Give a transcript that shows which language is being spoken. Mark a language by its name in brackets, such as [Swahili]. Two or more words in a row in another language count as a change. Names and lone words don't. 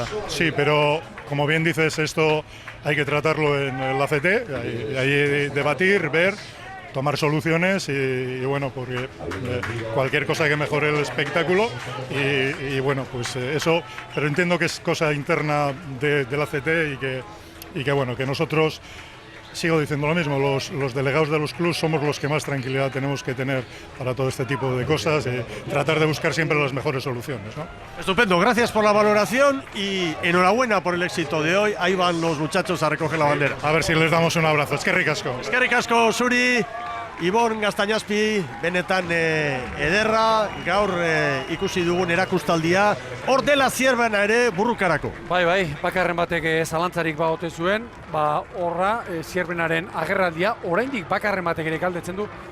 [Spanish] Sí, pero como bien dices, esto hay que tratarlo en el ACT, hay debatir, ver, tomar soluciones y bueno, porque cualquier cosa que mejore el espectáculo y bueno, pues eso, pero entiendo que es cosa interna del ACT y que bueno, que nosotros, sigo diciendo lo mismo, los delegados de los clubes somos los que más tranquilidad tenemos que tener para todo este tipo de cosas y tratar de buscar siempre las mejores soluciones, ¿no? Estupendo, gracias por la valoración y enhorabuena por el éxito de hoy. Ahí van los muchachos a recoger la bandera. A ver si les damos un abrazo. [Basque] Eskerrik asko. Eskerrik asko, Zuri. Ibon Gaztañazpi, benetan ederra, gaur ikusi dugun erakustaldia, hor dela Zierbena ere burrukarako. Bai, bakarren batek zalantzarik baote zuen, horra Zierbenaren agerraldia, oraindik bakarren batek ere galdetzen du,